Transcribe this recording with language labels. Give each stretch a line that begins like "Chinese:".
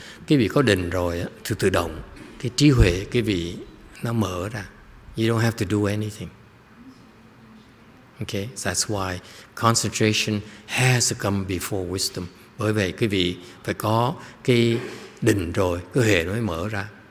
Vietnamese: Quý vị có định rồi thì tự động cái trí huệ quý vị nó mở ra.
English: You don't have to do anything. Okay, that's why concentration has to come before wisdom.
Vietnamese: Bởi vậy quý vị phải có cái định rồi, cái huệ nó mới mở ra.